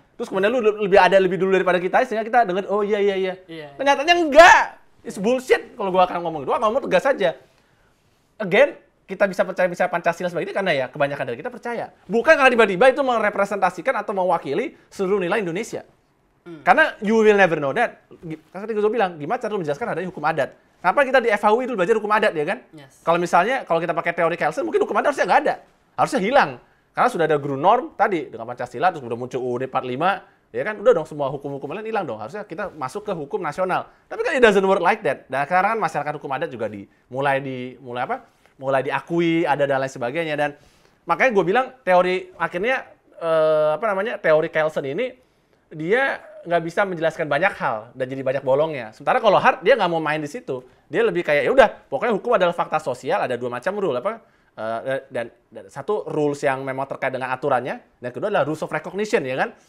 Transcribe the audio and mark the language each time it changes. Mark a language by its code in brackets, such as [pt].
[id] Terus kemudian lu lebih dulu daripada kita, sehingga kita dengar, oh iya. Ternyatanya enggak. [en] It's bullshit [id] kalau gua akan ngomong itu. Gua ngomong tegas aja. Again, kita bisa percaya bisa Pancasila sebagai ini karena ya kebanyakan dari kita percaya. Bukan karena tiba-tiba itu merepresentasikan atau mewakili seluruh nilai Indonesia. Karena [en] you will never know that. [id] Karena tadi gue bilang, gimana cara lu menjelaskan adanya hukum adat? Kenapa kita di FHUI dulu belajar hukum adat, ya kan? [en] Yes. [id] Kalau kita pakai teori Kelsen, mungkin hukum adat harusnya nggak ada. Harusnya hilang. Karena sudah ada Grundnorm tadi, dengan Pancasila, terus udah muncul UUD 45, ya kan? Udah dong, semua hukum-hukum lain hilang dong. Harusnya kita masuk ke hukum nasional. Tapi kan [en] it doesn't work like that. [id] Dan sekarang kan masyarakat hukum adat juga mulai diakui, ada dan lain sebagainya. Dan makanya gue bilang, teori akhirnya, teori Kelsen ini, dia nggak bisa menjelaskan banyak hal dan jadi banyak bolongnya. Sementara kalau Hart dia nggak mau main di situ, dia lebih kayak ya udah pokoknya hukum adalah fakta sosial, ada dua macam rule dan satu rules yang memang terkait dengan aturannya, dan kedua adalah rules of recognition, ya kan?